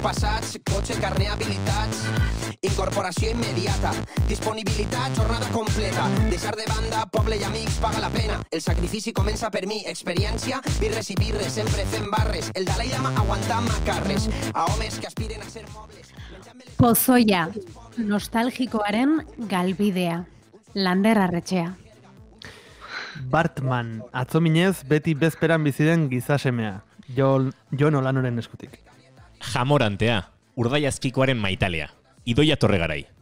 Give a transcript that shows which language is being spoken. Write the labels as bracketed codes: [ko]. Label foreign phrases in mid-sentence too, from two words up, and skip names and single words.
[ca] passats, cotxe, carnet, habilitats, incorporació immediata, disponibilitat, jornada completa, deixar de banda, poble i amics, paga la pena, el sacrifici comença per mi, experiència, birres i birres, sempre fent barres, el Dalai Lama aguantant macarres, a homes que aspiren a ser mobles. [eu] Pozoia, nostalgikoaren galbidea, Lander Arretxea. Bartman, atzo minez beti bezperan biziren gizasemea, Jon Olanoren eskutik. Jamorantea, Urdaiazpikoaren maitalea, Idoia Torregarai.